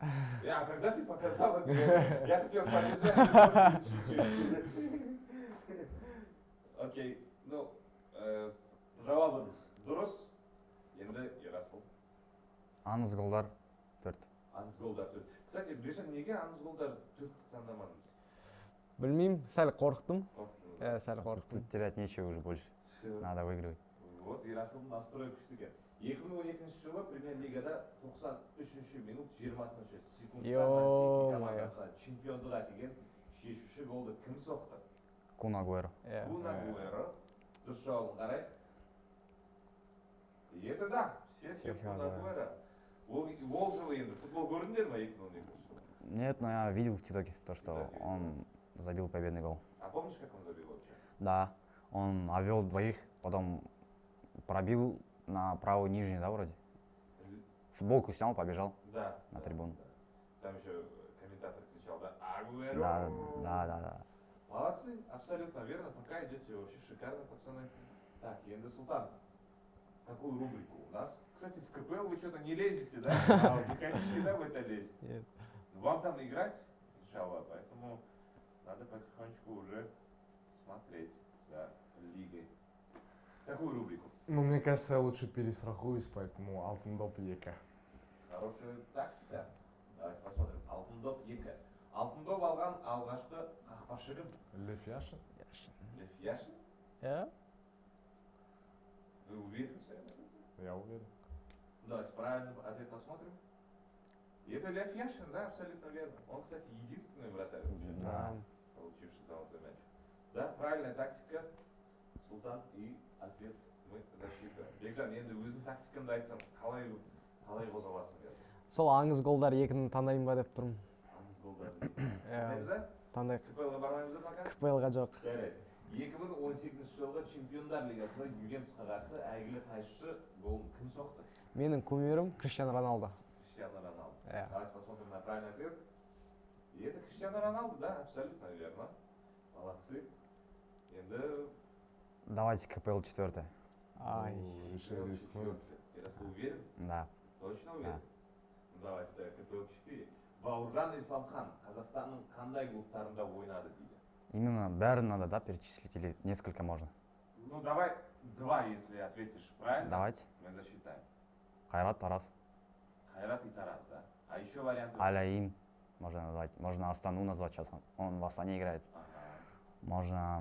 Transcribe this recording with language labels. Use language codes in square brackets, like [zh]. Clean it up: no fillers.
[ru] А когда ты показал это, я хотел побежать. [kk] Окей, ну, жауабыңыз дұрыс. Енді Ерасыл. Аңыз голдар 4. Аңыз голдар 4. Кстати, Бекжан, неге аңыз голдар 4-ті таңдамадыңыз? Білмеймін, сәл қорықтым. Қорықтыңыз ба? Иә, сәл қорықтым. [ru] Тут терять нечего уже больше. Всё. Надо выигрывать. [kk] Вот, Ерасылдың настройы күшті екен. 2012 жылы премьер-лигада 93 минут 20 секундта [ru] Йо-моё. [kk] командасына чемпиондық әкелген шешуші голды кім соқты? Кун Агуэро. Иә. Кун Агуэро. Дұрыс жауабын қарайық. [ru] И это да, все Серхио Кун Агуэро. Агуэро. [kk] Ол жылы енді футбол көрдіңдер ма 2012 жылы? [ru] Нет, но я видел в ТикТоке то, что ТикТоке видел. он забил победный гол. А помнишь, как он забил вообще? Да, он обвел двоих, потом пробил на правую нижнюю, да, вроде? Футболку снял, побежал Да. на да, трибуну. да. Там еще комментатор кричал, да, Агуэро! Да. Молодцы, абсолютно верно. Пока идете вообще шикарно, пацаны. Так, енді Султан, какую рубрику у нас? Кстати, в КПЛ вы что-то не лезете, да? Не хотите, да, в это лезть? Нет. Вам там играть, иншаллах, поэтому надо потихонечку уже смотреть за лигой. Какую рубрику? Ну, мне кажется, я лучше перестрахуюсь, поэтому алтын доп 2. Хорошая тактика. Давайте посмотрим. Алтын доп 2. [kk] Алтын доп алған алғашқы қақпашы кім? Лев Яшин? Лев Яшин? Иә? [ru] Вы уверены в своем ответе? Я уверен. Давайте правильный ответ посмотрим. И это Лев Яшин, да, абсолютно верно. Он, кстати, единственный вратарь вообще, Да. получивший золотой мяч. Да, правильная тактика. Султан и ответ мы засчитываем. [kk] Бекжан, енді өзің тактикаңды айтсам, қалай қозғаласың деді. Сол аңыз голдар 2-ні таңдаймын ба деп тұрмын. Аңыз голдарды. Иә. Таңдаймыз ба? Таңдайық. КПЛ-ға бармаймыз ба пока? КПЛ-ға жоқ. Жарайды. 2018 жылғы Чемпиондар Лигасында Ювентусқа қарсы әйгілі тайшы голын кім соқты? Менің кумирім Криштиану Роналдо. Криштиану Роналду. Иә. [ru] Давайте посмотрим на правильный ответ. И это Криштиану Роналду, да, абсолютно верно. Молодцы. Енді Давайте КПЛ 4. Ай. Ну, решили рискнуть. Ярослав уверен? Да. Точно уверен? Ну, давайте, да, КПЛ 4. [kk] Бауыржан Исламхан Қазақстанның қандай клубтарында ойнады дейді? [ru] Именно бәрін надо, да, перечислить или несколько можно? Ну, давай 2, если ответишь правильно. Давайте. Мы засчитаем. Хайрат, Тарас, Хайрат и Тарас, да? А еще варианты? Аляин можно назвать. Можно Астану назвать сейчас. Он в Астане играет. Ага.